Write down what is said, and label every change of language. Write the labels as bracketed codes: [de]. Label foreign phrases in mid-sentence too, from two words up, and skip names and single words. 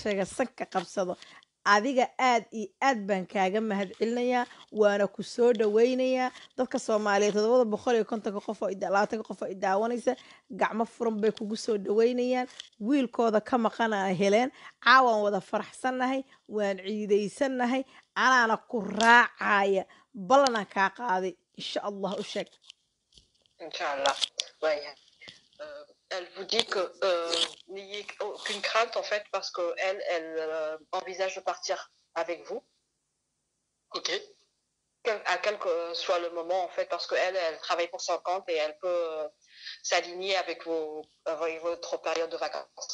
[so] sheego sanka qabsado adiga aad iyo aad baan kaaga mahadcelinayaa waana ku soo dhaweynayaa dadka Soomaaliyeed 750 qof oo 20 qof oo daawanaysa gacmo furan bay kugu soo dhaweynayaan wiilkooda ka maqan ay heleen caawan wada faraxsanahay waan ciideysanahay anaana ku raacaya balana ka qaaday [ar] إن شاء الله [so] u sheeg [fr] Inch'Allah. Ouais. Elle vous dit que n'ayez aucune crainte en fait parce que elle envisage de partir avec vous. Ok. À quel que soit le moment en fait parce que elle travaille pour son compte et elle peut s'aligner avec votre période de vacances.